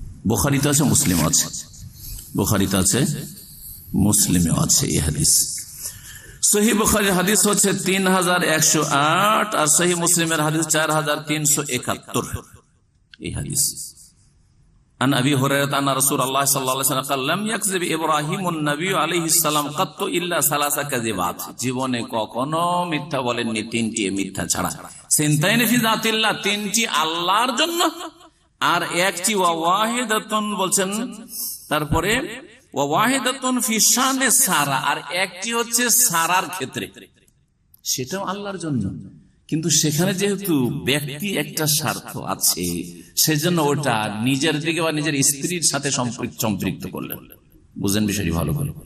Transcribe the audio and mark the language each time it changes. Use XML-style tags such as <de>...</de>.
<bn>বুখারীতে আছে, মুসলিমে আছে। বুখারীতে আছে, মুসলিমে আছে এই হাদিস। সহিহ বুখারীর হাদিস হচ্ছে 3108, আর সহিহ মুসলিমের হাদিস 4371 এই হাদিস।</bn> <ar>عن أبي هريرة أن رسول الله صلى الله عليه وسلم قال لم يكذب إبراهيم النبي عليه السلام قط إلا ثلاث كذبات,</ar> <bn>জীবনে কখনো মিথ্যা বলেননি তিনটি মিথ্যা ছাড়া।</bn> <ar>সিনতাইন ফি যাতিল্লাহ,</ar> <bn>তিনটি আল্লাহর জন্য, আর একটি ওয়াহিদাতুন বলছেন, তারপরে</bn> <ar>ওয়াহিদাতুন ফি শানে সারা,</ar> <bn>আর একটি হচ্ছে সারার ক্ষেত্রে, সেটাও আল্লাহর জন্য, কিন্তু সেখানে যেহেতু ব্যক্তি একটা স্বার্থ আছে, সেজন্য ওটা নিজের দিকে বা নিজের স্ত্রীর সাথে সম্পৃক্ত করলেন। বুঝেন বিষয়টি ভালো করে?</bn>